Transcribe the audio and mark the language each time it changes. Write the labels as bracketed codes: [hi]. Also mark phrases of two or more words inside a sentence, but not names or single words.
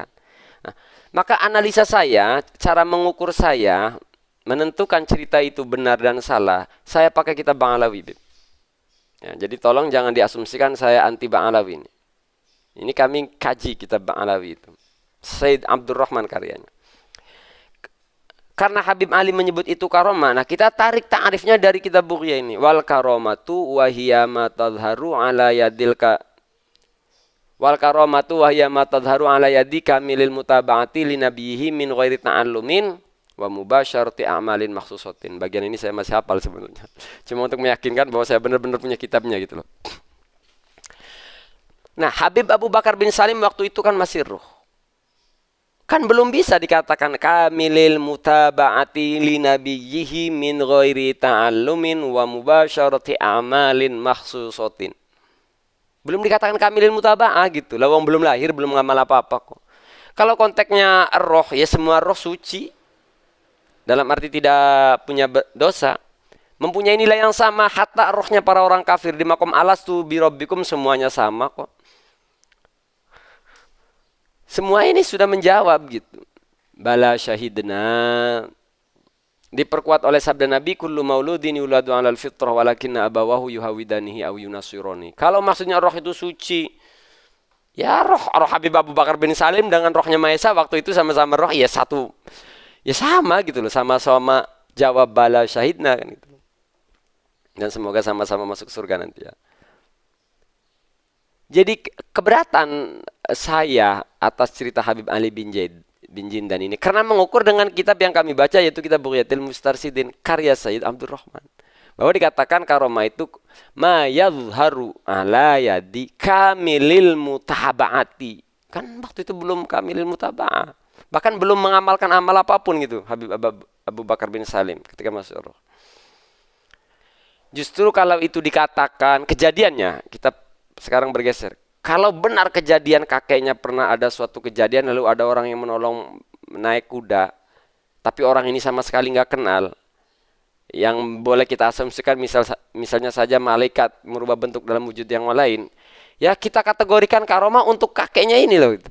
[id] Nah, maka analisa saya, cara mengukur saya, menentukan cerita itu benar dan salah, saya pakai kitab Bang Alawi. Ya, jadi tolong jangan diasumsikan saya anti Bang Alawi ini. Ini kami kaji kitab Bang Alawi itu. Said Abdurrahman karyanya. Karena Habib Ali menyebut itu karomah, nah kita tarik ta'rifnya dari kitab Bughya ini. [ar] والكرامة وهي ما تظهر على يد والكرامة وهي ما تظهر على يد كامل المتابعة لنبيه من غير تعلم ومباشرة أعمال مخصوصة. [id] Bagian ini saya masih hafal sebenarnya. Cuma untuk meyakinkan bahwa saya benar-benar punya kitabnya gitu loh. Nah, Habib Abu Bakar bin Salim waktu itu kan masih ruh. Kan belum bisa dikatakan [ar] كامل المتابعة لنبيه من غير تعلم ومباشرة أعمال مخصوصة. [id] Belum dikatakan [ar] كامل متابعة [id] gitu. Lawang belum lahir, belum ngamal apa-apa kok. Kalau konteksnya roh, ya semua roh suci. Dalam arti tidak punya dosa. Mempunyai nilai yang sama. Hatta rohnya para orang kafir di makom [ar] ألست بربكم [id] semuanya sama kok. Semua ini sudah menjawab gitu. [ar] بلى شهدنا. [id] Diperkuat oleh sabda Nabi, [ar] كل مولود يولد على الفطرة ولكن أبواه يهودانه أو ينصرانه. [id] Kalau maksudnya roh itu suci, ya roh Habib Abu Bakar bin Salim dengan rohnya Maesa waktu itu sama-sama roh, ya satu. Ya sama gitu loh, sama-sama jawab [ar] بلى شهدنا [id] kan gitu. Dan semoga sama-sama masuk surga nanti ya. Jadi keberatan saya atas cerita Habib Ali bin Jindan ini karena mengukur dengan kitab yang kami baca yaitu kitab Bughyatul Mustarsidin karya Sayyid Abdul Rahman, bahwa dikatakan karomah itu [ar] ما يظهر على يد كامل المتابعة. [id] Kan waktu itu belum [ar] كامل المتابعة, [id] bahkan belum mengamalkan amal apapun gitu Habib Abu Bakar bin Salim ketika masuk roh. Justru kalau itu dikatakan kejadiannya, kita sekarang bergeser. Kalau benar kejadian kakeknya pernah ada suatu kejadian lalu ada orang yang menolong naik kuda, tapi orang ini sama sekali nggak kenal, yang boleh kita asumsikan misalnya saja malaikat merubah bentuk dalam wujud yang lain, ya kita kategorikan karomah untuk kakeknya ini loh.